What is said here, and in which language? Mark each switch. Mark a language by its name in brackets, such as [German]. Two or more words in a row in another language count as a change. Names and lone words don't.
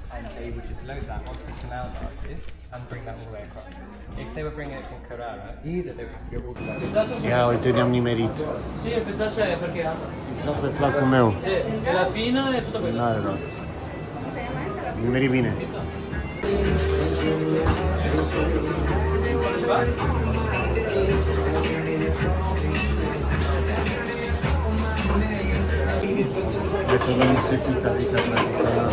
[English] they would just load that onto the canal barges and bring that all the way across. If they were bringing it from Carrara, either they would go all the way. [Romanian] Ia uite, ne-am nimerit. [Italian] Sì, il pezzaccio è perché [Romanian] Exact pe placul meu. [Italian] sì, la fino e tutto quello. [Romanian] N-are rost. Nimeri bine. Trebuie să luăm niște pizza de aici tradițională.